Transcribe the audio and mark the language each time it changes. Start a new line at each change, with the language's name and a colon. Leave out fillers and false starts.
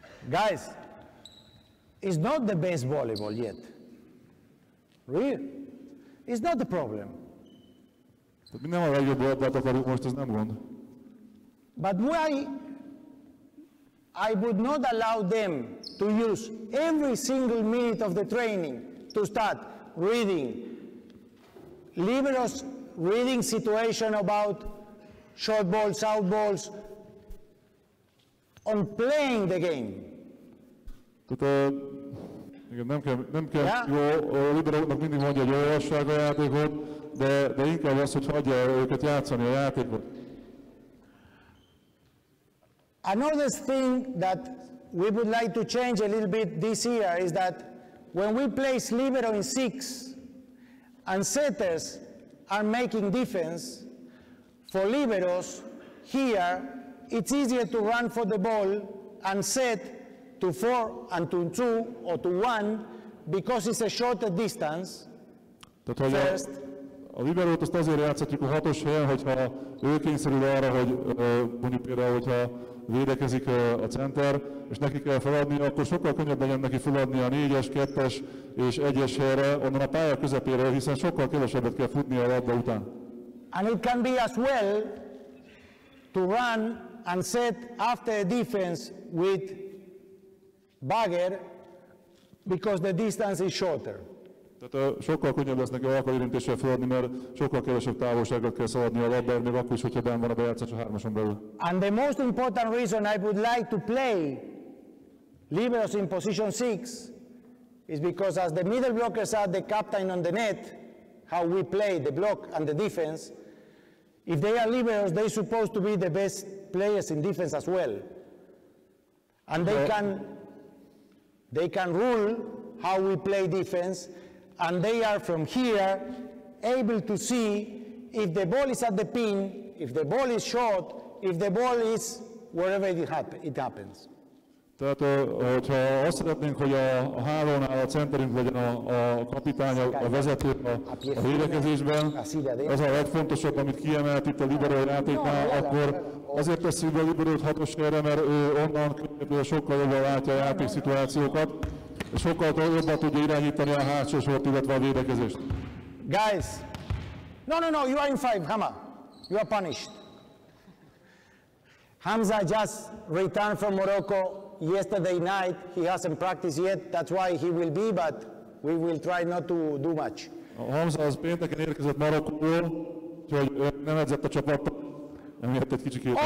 English: Guys, it's not the best volleyball yet. Really? It's not the problem.
Hungarian: Mi nem a legjobb labdát akarjuk most, ez nem gond.
English: But why I would not allow them to use every single minute of the training to start reading liberos reading situation about short balls, out balls, on playing the game.
Hungarian: Tehát nem kell jó, a liberóknak mindig mondja, hogy olvassák a játékot, de inkább az, hogy hagyja őket játszani a játékot.
English: Another thing that we would like to change a little bit this year is that when we place libero in 6 and setters are making defense, for liberos here it's easier to run for the ball and set to 4 and to 2 or to 1 because it's a shorter distance. First.
Hungarian: A liberót azt azért játszhatjuk a 6-os helyen, hogyha ő kényszerül arra, hogy mondjuk például, hogyha védekezik a center, és neki kell feladni, akkor sokkal könnyebb legyen neki feladni a 4-es, 2-es és 1-es helyre, onnan a pálya közepéről, hiszen sokkal kevesebbet kell futni a labda után.
English: And it can be as well to run and set after a defense with bagger because the distance is shorter.
Hungarian: Tehát sokkal könnyebb lesz neki alkalmérintéssel feladni, mert sokkal kevesebb távolságot kell szaladni a labdáért, még akkor is, hogyha benn van a bejátszás a 3-ason belül.
English: And the most important reason I would like to play liberos in position 6 is because as the middle blockers are the captain on the net, how we play the block and the defense, If they are liberos, they're supposed to be the best players in defense as well. And they can rule how we play defense, and they are from here able to see if the ball is at the pin, if the ball is short, if the ball is wherever it happens.
Hungarian: Tehát, hogyha azt szeretnénk, hogy a hálónál a centerünk legyen a kapitány, a vezető a védekezésben, az a legfontosabb, amit kiemelt itt a libero játéknál, akkor azért tesszük be a liberót 6-os helyre, mert ő onnan sokkal jobban látja a játékszituációkat, és sokkal jobban tudja irányítani a hátsó sort, illetve a védekezést.
English: Guys, no, you are in 5, Hama. You are punished. Hamza just returned from Morocco yesterday night. He hasn't practiced yet, that's why he will be, but we will try not to do much.
Hungarian: Hamza az pénteken érkezett Marokkóból, úgyhogy nem edzett a csapattal, emiatt egy kicsikét.